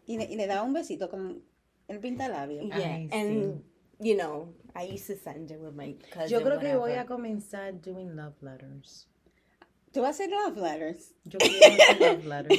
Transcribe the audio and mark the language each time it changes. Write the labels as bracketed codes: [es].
[es] Y le daba un besito con el pintalabio. [en] Yeah, [es] Ay, [en] and I used to send it with my cousin. [es] Yo creo que voy a [en] whatever. [es] comenzar [en] doing love letters. [es] ¿Tú vas a hacer love letters? Yo quiero hacer love letters.